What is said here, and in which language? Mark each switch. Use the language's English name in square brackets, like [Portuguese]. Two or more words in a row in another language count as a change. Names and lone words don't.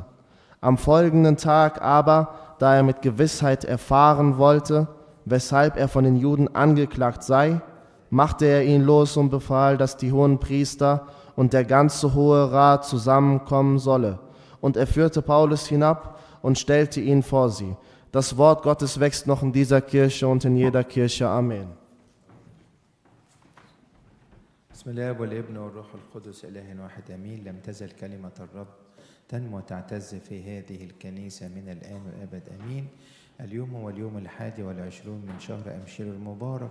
[German] Am folgenden Tag aber, da er mit Gewissheit erfahren wollte, weshalb er von den Juden angeklagt sei, machte er ihn los und befahl, dass die hohen Priester und der ganze Hohe Rat zusammenkommen solle. Und er führte Paulus hinab und stellte ihn vor sie. Das Wort Gottes wächst noch in dieser Kirche und in jeder Kirche. Amen. [Arabic] بسم الله والابن والروح القدس إله واحد آمين. لم تزل كلمة الرب تنمو وتعتز في هذه الكنيسة من الآن والأبد آمين. اليوم هو اليوم 21 من شهر أمشير المبارك.